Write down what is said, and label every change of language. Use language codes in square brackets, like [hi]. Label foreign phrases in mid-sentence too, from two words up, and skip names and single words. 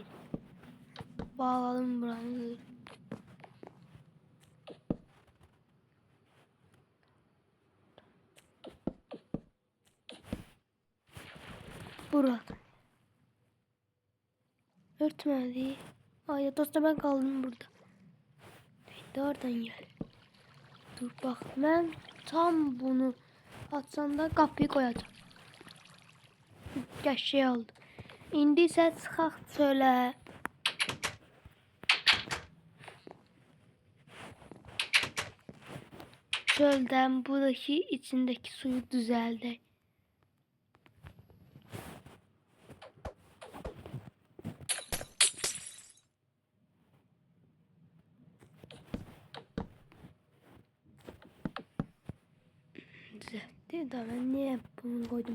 [tr] Bağladım buranı. Burada. Örtmedi. Ay dostlar, ben kaldım burada. Haydi oradan gel. Dur bak, ben tam bunu atsam da kapıyı koyacağım. Gerçeği aldı. [az] İndi isə çıxaq çölə. Çöldən buradaki içindeki suyu düzəldir. [tr] Düzeltti de ben niye bunu koydum?